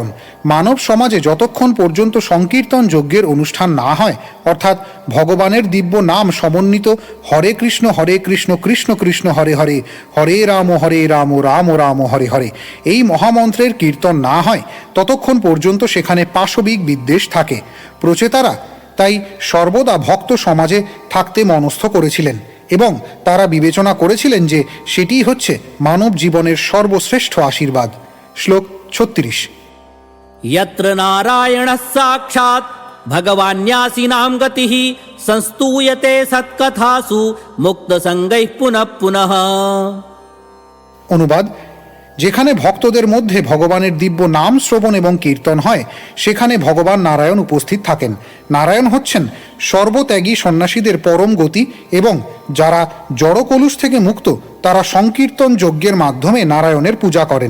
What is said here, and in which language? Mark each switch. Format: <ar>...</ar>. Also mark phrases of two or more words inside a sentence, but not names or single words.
<bn>মানব সমাজে যতক্ষণ পর্যন্ত সংকীর্তন যজ্ঞের অনুষ্ঠান না হয়, অর্থাৎ ভগবানের দিব্য নাম সমন্বিত হরে কৃষ্ণ কৃষ্ণ কৃষ্ণ হরে হরে, হরে রাম রাম রাম হরে হরে, এই মহামন্ত্রের কীর্তন না হয় ততক্ষণ পর্যন্ত সেখানে পাশবিক বিদ্বেষ থাকে। প্রচেতারা তাই সর্বদা ভক্ত সমাজে থাকতে মনস্থ করেছিলেন এবং তারা বিবেচনা করেছিলেন যে সেটিই হচ্ছে মানব জীবনের সর্বশ্রেষ্ঠ আশীর্বাদ। শ্লোক 36।</bn> <sa>यत्र नारायणः साक्षात् भगवान्यासीनां गतिः संस्तूयते सत्कथासु मुक्तसङ्गैः पुनः पुनः।</sa> <bn>অনুবাদ: যেখানে ভক্তদের মধ্যে ভগবানের দিব্য নাম শ্রবণ এবং কীর্তন হয় সেখানে ভগবান নারায়ণ উপস্থিত থাকেন। নারায়ণ হচ্ছেন সর্বত্যাগী সন্ন্যাসীদের পরম গতি এবং যারা জড়কলুষ থেকে মুক্ত তারা সংকীর্তন যজ্ঞের মাধ্যমে নারায়ণের পূজা করেন।</bn>